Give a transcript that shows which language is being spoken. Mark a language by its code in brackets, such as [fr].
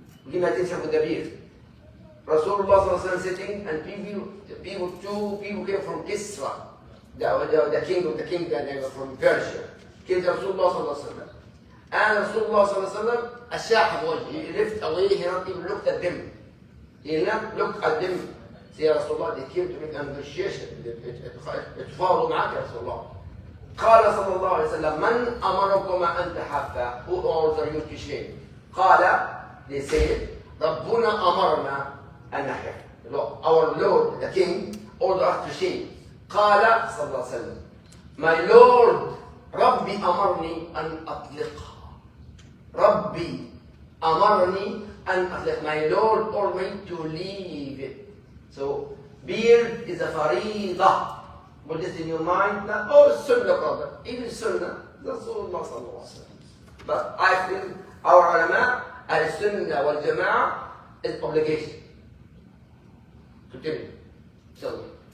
[en] Give me attention with the beard. Rasulullah sitting, and two people came from Kisra, the king of the kingdom from Persia, came to Rasulullah. And Rasulullah ashah wajhi, he lifted away, he not even looked at them. He not looked at them. Say, Rasulullah, they came to make an negotiation. [ar] اتفاوضوا معك يا رسول الله. قال صلى الله عليه وسلم من أمركما أن تحفا? [en] Who ordered you to shave? [ar] قال, they said, ربنا أمرنا أن نحف. [en] Our Lord, the King, ordered us to shave. [ar] قال صلى الله عليه وسلم, my Lord, ربي أمرني أن أطلقها. ربي أمرني أن أطلق. [en] My Lord ordered me to leave it. So, beard is a faridah. Put this in your mind. Not, oh, sunnah, brother. Even sunnah. Rasulullah sallallahu alaihi wasallam. But I feel our ulama, al-sunnah wal-jama'ah, is obligation. Continue. So,